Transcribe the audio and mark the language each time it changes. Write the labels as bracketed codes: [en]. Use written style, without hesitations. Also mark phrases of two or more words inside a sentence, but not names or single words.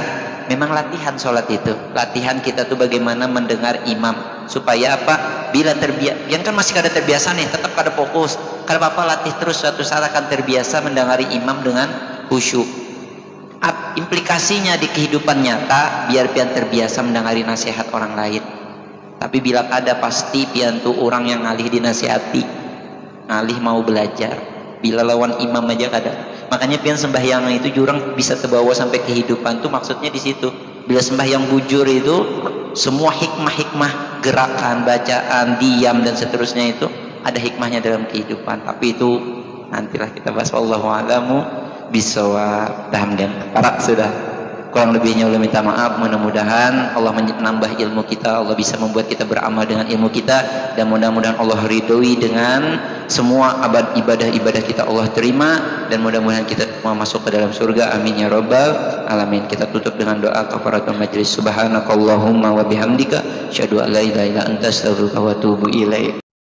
[id] Memang latihan sholat itu, latihan kita tuh bagaimana mendengar imam supaya apa? [bjn] Bila terbiasa, yang kan masih kada terbiasa nih, tetap kada fokus. Kada apa-apa, latih terus, suatu saat akan terbiasa mendengari imam dengan khusyuk. Implikasinya di kehidupan nyata biar pian terbiasa mendengari nasihat orang lain. Tapi bila kada pasti pian tuh orang yang ngalih dinasihati, ngalih mau belajar. Bila lawan imam aja kada. Makanya pian sembahyang itu jurang bisa terbawa sampai kehidupan tuh, maksudnya di situ. Bila sembahyang bujur itu semua hikmah-hikmah gerakan, bacaan, diam dan seterusnya itu ada hikmahnya dalam kehidupan. [id] Tapi itu nantilah kita bahas. [ar] والله أعلم بالصواب. [id] Alhamdulillah. Para sudah. [bjn] Kurang lebihnya ulun minta maaf. Mudah-mudahan Allah menambah ilmu kita, Allah bisa membuat kita beramal dengan ilmu kita, dan mudah-mudahan Allah ridhoi dengan semua ibadah-ibadah kita Allah terima, dan mudah-mudahan kita semua masuk ke dalam surga. [ar] آمين يا رب العالمين. [id] Kita tutup dengan doa [ar] كفارة المجلس. سبحانك اللهم وبحمدك أشهد أن لا إله إلا أنت أستغفرك وأتوب إليك.